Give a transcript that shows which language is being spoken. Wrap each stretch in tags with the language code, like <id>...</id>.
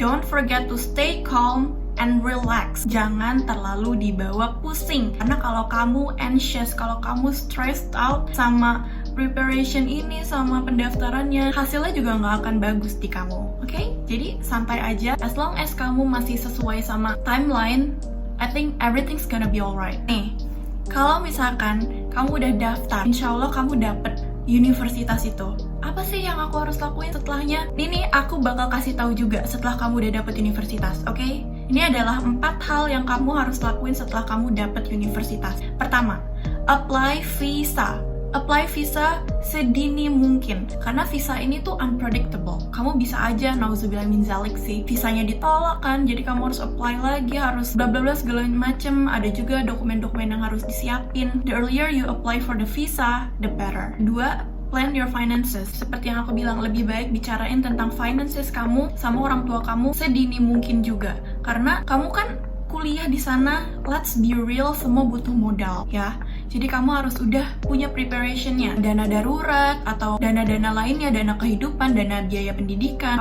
<en>Don't forget to stay calm and relax.</en> <id>Jangan terlalu dibawa pusing. Karena kalau kamu anxious, kalau kamu stressed out sama preparation ini, sama pendaftarannya, hasilnya juga nggak akan bagus di kamu. Oke? Jadi santai aja.</id> <en>As long as</en> <id>kamu masih sesuai sama</id> <en>timeline, I think everything's gonna be alright.</en> <id>Nih, kalau misalkan kamu udah daftar, insya Allah kamu dapet universitas itu. Apa sih yang aku harus lakuin setelahnya? Ini aku bakal kasih tahu juga setelah kamu udah dapet universitas, oke? Ini adalah 4 hal yang kamu harus lakuin setelah kamu dapet universitas. Pertama, apply visa. Apply visa sedini mungkin, karena visa ini tuh unpredictable. Kamu bisa aja,</id> <ar>nauzubillah min zalik</ar> <id>sih, visanya ditolak kan, jadi kamu harus apply lagi, harus bla bla bla segala macem. Ada juga dokumen-dokumen yang harus disiapin.</id> <en>The earlier you apply for the visa, the better. 2, plan your finances.</en> <id>Seperti yang aku bilang, lebih baik bicarain tentang finances kamu sama orang tua kamu sedini mungkin juga. Karena kamu kan kuliah di sana,</id> <en>let's be real,</en> <id>semua butuh modal ya. Jadi kamu harus udah punya preparationnya, dana darurat atau dana-dana lainnya, dana kehidupan, dana biaya pendidikan.</id>